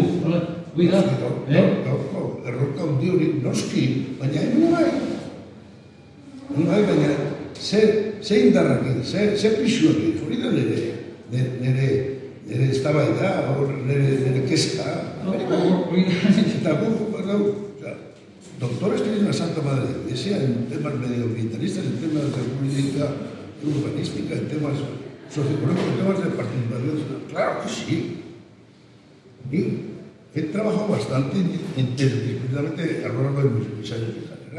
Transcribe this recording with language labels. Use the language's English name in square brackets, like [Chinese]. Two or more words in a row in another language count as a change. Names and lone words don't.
[Basque] Gaurko erronka hundi hori noski, baina hemen bai, baina ze indarrakin, ze pixuakin, hori da nire eztabaida, nire kezka. [Spanish] Eta doctores tienen la Santa Madre de la Iglesia en temas medioambientalistas, en temas de política urbanística, en temas socioeconómicos, en temas de participación. Claro que sí. Y he trabajado bastante interdisciplinarmente a lo largo de mis años de carrera.